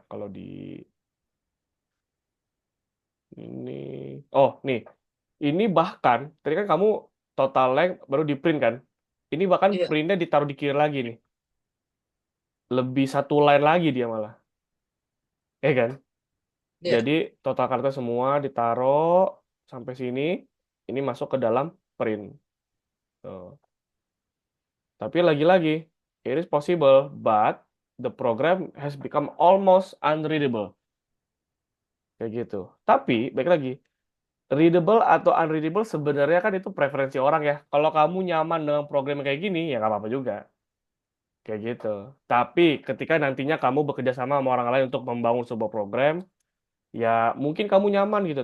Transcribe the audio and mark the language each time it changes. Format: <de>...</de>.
<id>Kalau di ini, oh nih, ini bahkan tadi kan kamu total length baru di print kan? Ini bahkan Iya, printnya ditaruh di kiri lagi nih, lebih satu line lagi dia malah, ya kan? iya. Jadi total karakter semua ditaruh sampai sini, ini masuk ke dalam print. Tuh. Tapi lagi-lagi,</id> <en>it is possible, but the program has become almost unreadable.</en> <id>Kayak gitu. Tapi, baik lagi, readable atau unreadable sebenarnya kan itu preferensi orang ya. Kalau kamu nyaman dengan program yang kayak gini, ya nggak apa-apa juga. Kayak gitu. Tapi ketika nantinya kamu bekerja sama sama orang lain untuk membangun sebuah program, ya mungkin kamu nyaman gitu.</id>